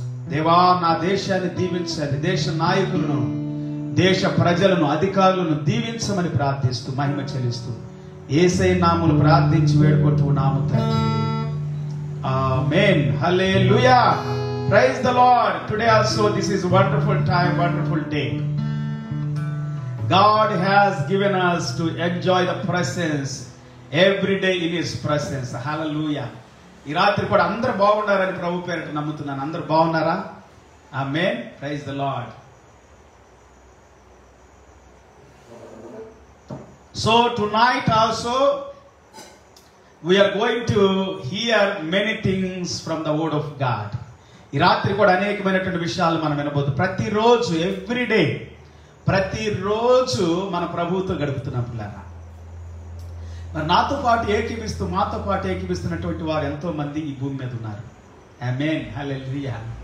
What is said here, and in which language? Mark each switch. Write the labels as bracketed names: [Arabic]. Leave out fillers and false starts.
[Telugu] దేవా, నా దేశాన్ని దీవించండి. దేశ నాయకులను, దేశ ప్రజలను, అధికారులను దీవించమని ప్రార్థిస్తూ మహిమ చెల్లిస్తూ యేసయ్య నామములో ప్రార్థించి వేడుకుంటున్నాము తండ్రి. ఆమేన్. [English] Hallelujah. Praise the Lord. Today also this is wonderful time, wonderful day. God has given us to enjoy the presence every day in His presence. Hallelujah. [Telugu] ఈ రాత్రి కూడా అందరూ బాగున్నారని ప్రభు పేరిట నమ్ముతున్నాను. అందరూ బాగున్నారా? ఆమేన్. [English] Praise the Lord. So tonight also we are going to hear many things from the word of God. [Telugu] ఈ రాత్రి కూడా అనేకమైనటువంటి విషయాలు మనం వినబోతున్నాం. ప్రతిరోజు ఎవ్రీడే, ప్రతిరోజు మన ప్రభువుతో గడుపుతున్నాం పిల్లరా. మరి నాతో పాటు ఏకీపిస్తూ, మాతో పాటు ఏకీపిస్తున్నటువంటి వారు ఎంతో మంది ఈ భూమి మీద ఉన్నారు. ఆమేన్. హల్లెలూయా.